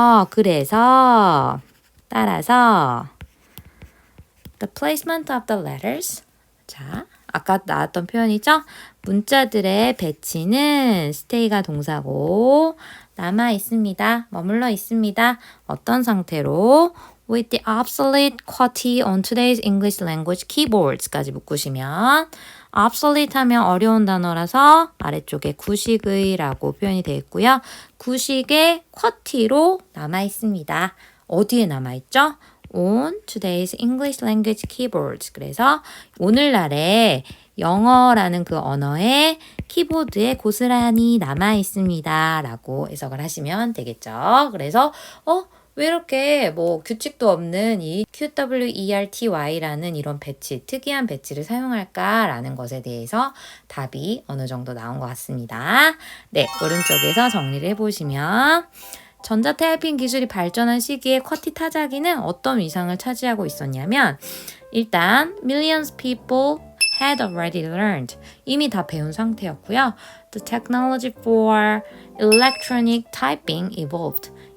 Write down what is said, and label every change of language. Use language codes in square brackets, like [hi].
[ko] 그래서 따라서 [en] the placement of the letters. [ko] 자, 아까 나왔던 표현이죠? 문자들의 배치는 stay가 동사고 남아 있습니다. 머물러 있습니다. 어떤 상태로? [en] With the obsolete QWERTY on today's English language keyboards [ko] 까지 묶으시면 obsolete 하면 어려운 단어라서 아래쪽에 구식의라고 표현이 되어 있고요. 구식의 QWERTY로 남아 있습니다. 어디에 남아 있죠? [en] on today's English language keyboards. [ko] 그래서 오늘날의 영어라는 그 언어의 키보드에 고스란히 남아 있습니다. 라고 해석을 하시면 되겠죠. 그래서 왜 이렇게 뭐 규칙도 없는 이 QWERTY라는 이런 배치, 특이한 배치를 사용할까라는 것에 대해서 답이 어느 정도 나온 것 같습니다. 네, 오른쪽에서 정리를 해보시면 전자타이핑 기술이 발전한 시기에 쿼티 타자기는 어떤 위상을 차지하고 있었냐면 일단 [en] millions people had already learned. [ko] 이미 다 배운 상태였고요. [en] The technology for electronic typing evolved.